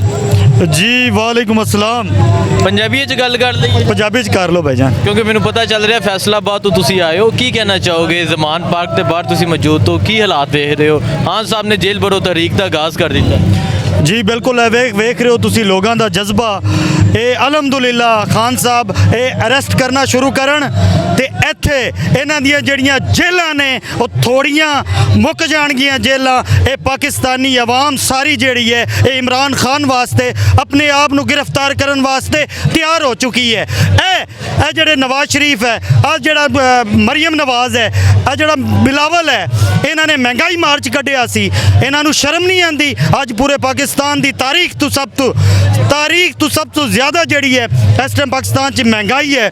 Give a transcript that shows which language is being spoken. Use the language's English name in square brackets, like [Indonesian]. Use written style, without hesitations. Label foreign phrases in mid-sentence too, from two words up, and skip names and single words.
[Urdu] جی۔ وعلیکم السلام۔ [Punjabi] پنجابی گل کر لیں؟ [Urdu] پنجابی کر لو بھائی جان، [Punjabi] کیونکہ مینوں پتہ چل رہا فیصلہ آباد تو تسی آئے ہو، کی کہنا چاہو گے؟ زمان پارک کے باہر تسی موجود ہو، کی حالات دیکھ رہے ہو؟ [Urdu] خان صاحب نے جیل بھرو تحریک کا آغاز کر دیتا۔ [Punjabi] جی بالکل، ویکھ رہے ہو تسی لوگاں دا جذبہ۔ اے الحمدللہ خان صاحب اے اریسٹ کرنا شروع کرن تے ایتھے انہاں دیاں جڑیاں جیلاں نے وہ تھوڑیاں مک جان گیاں جیلاں۔ اے پاکستانی عوام ساری جیڑی ہے اے عمران خان واسطے اپنے آپ نو گرفتار کرن واسطے تیار ہو چکی ہے۔ اے ਇਹ ਜਿਹੜੇ ਨਵਾਜ਼ ਸ਼ਰੀਫ ਹੈ, ਆ ਜਿਹੜਾ ਮਰੀਮ ਨਵਾਜ਼ ਹੈ, ਆ ਜਿਹੜਾ ਬਿਲਾਵਲ ਹੈ, ਇਹਨਾਂ ਨੇ ਮਹਿੰਗਾਈ ਮਾਰਚ ਕੱਢਿਆ ਸੀ। ਇਹਨਾਂ ਨੂੰ ਸ਼ਰਮ ਨਹੀਂ ਆਉਂਦੀ? ਅੱਜ ਪੂਰੇ ਪਾਕਿਸਤਾਨ ਦੀ ਤਾਰੀਖ ਤੋਂ ਸਭ ਤੋਂ ਜ਼ਿਆਦਾ ਜਿਹੜੀ ਹੈ ਇਸ ਟਾਈਮ ਪਾਕਿਸਤਾਨ 'ਚ ਮਹਿੰਗਾਈ ਹੈ।